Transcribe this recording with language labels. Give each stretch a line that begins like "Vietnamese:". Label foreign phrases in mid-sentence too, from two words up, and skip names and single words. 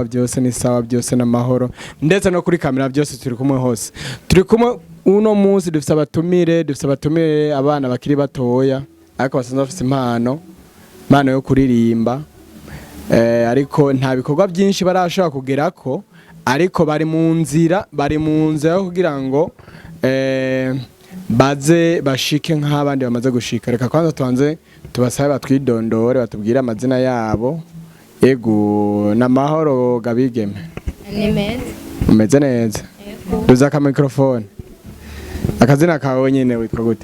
Rundi: byose ni sawa byose n'amahoro ndetse no kuri kamera byose turi kumwe hose turi kumwe uno munsi dufite abatumire abana bakiri batoya ariko basanzwe bafite impano yo kuririmba ariko nta bikorwa byinshi barashaka kugerako ariko bari mu nzira yo kugira ngo baze bashike nk'abandi bamaze gushika reka kwanza tubanze tubasabe batwidondore batubwire amazina yabo ego n'amahoro gabigeme ni meza umeze neza duza ka microphone akazina kawe nyene witwa gute